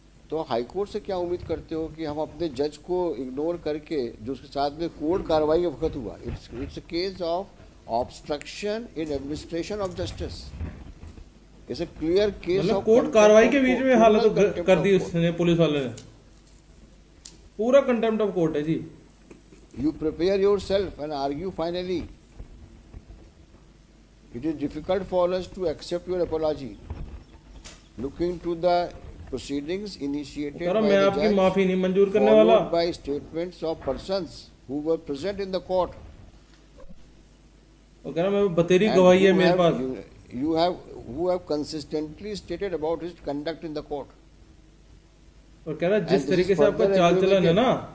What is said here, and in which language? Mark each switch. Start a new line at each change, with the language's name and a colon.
Hindi: तो high court से क्या उम्मीद करते हो कि हम अपने जज को इग्नोर करके, जो उसके साथ में कोर्ट कार्रवाई के वक्त हुआ,
English: It's a case of obstruction in administration of justice. It's a clear case of
Hindi: court कार्रवाई के बीच में हालत कर दी उसने, पुलिस वाले ने। पूरा कंटेम्प्ट ऑफ कोर्ट है जी।
English: You prepare yourself and argue finally. It is difficult for us to accept your apology. Looking to the proceedings initiated by the judge,
Hindi: माफी नहीं मंजूर करने वाला,
English: followed by statements of persons who were present in the court.
Hindi: वो कह रहा मैं बतेरी गवाही है मेरे पास।
English: Who have consistently stated about his conduct in the court.
Hindi: और कह रहा जिस तरीके से आपका चाल चलन है ना,